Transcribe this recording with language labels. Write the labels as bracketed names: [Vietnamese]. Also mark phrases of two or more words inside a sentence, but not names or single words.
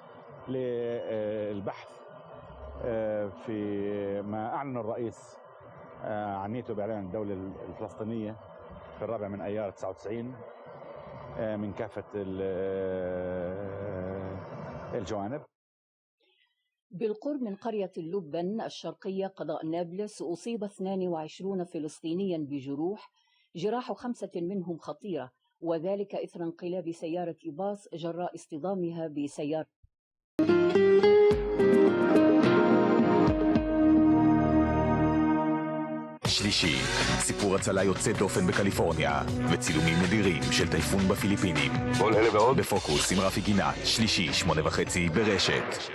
[Arabic] للبحث في ما أعلن الرئيس عن نيته بإعلان الدولة الفلسطينية في 4 أيار 99 من كافة الجوانب. بالقرب من قرية اللبن الشرقية قضاء نابلس أصيب 22 فلسطينيا جراح 5 منهم خطيرة، وذلك إثر انقلاب سيارة باص جراء اصطدامها بسيارة. [Hebrew] שלישי, סיפור הצלה יוצא דופן בקליפורניה וצילומים נדירים של טייפון בפיליפינים. כל אלה ועוד בפוקוס עם רפי גינת, שלישי 8:30 ברשת.